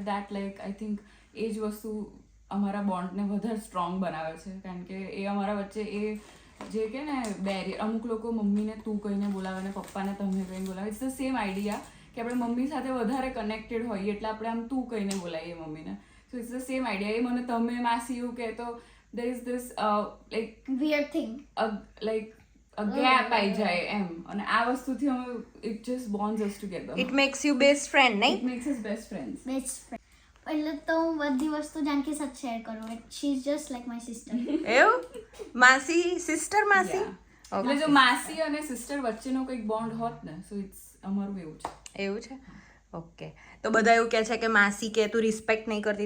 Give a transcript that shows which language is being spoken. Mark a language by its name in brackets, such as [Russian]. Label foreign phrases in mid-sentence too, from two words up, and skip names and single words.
[English] that like I think [Gujarati] એ જ વસ્તુ અમારા બોન્ડને વધારે સ્ટ્રોંગ બનાવે છે. કારણ કે એ અમારા વચ્ચે એ જે કે ને બેરિયર, અમુક લોકો મમ્મીને તું કહીને બોલાવે ને પપ્પાને તમે કહીને બોલાવે. [English] it's the same idea [Gujarati] કે આપણે મમ્મી સાથે વધારે કનેક્ટેડ હોઈએ એટલે આપણે આમ તું કહીને બોલાવીએ મમ્મીને. [English] so it's the same idea. [Gujarati] એ મને તમે માસી એવું કહે તો [English] there is this like Weird thing. like a gap [Gujarati] આવી જાય એમ. અને આ વસ્તુથી અમે [English] it just bonds us together. it makes you best friend It [Gujarati] નહીં? [English] makes us best friends. Best friend. [Gujarati] એટલે તો હું બધી વસ્તુ જાનકી સાથે શેર કરું. [English] she is just like my sister. [Gujarati] એવું? માસી સિસ્ટર માસી? [English] Yeah. [Gujarati] એટલે જો માસી અને સિસ્ટર વચ્ચેનો કંઈક બોન્ડ હોત ને [English] so it's [Gujarati] અમારું એવું છે. એવું છે? ઓકે. તો બધા એવું કહે છે કે માસી કે તું રિસ્પેક્ટ નહીં કરતી.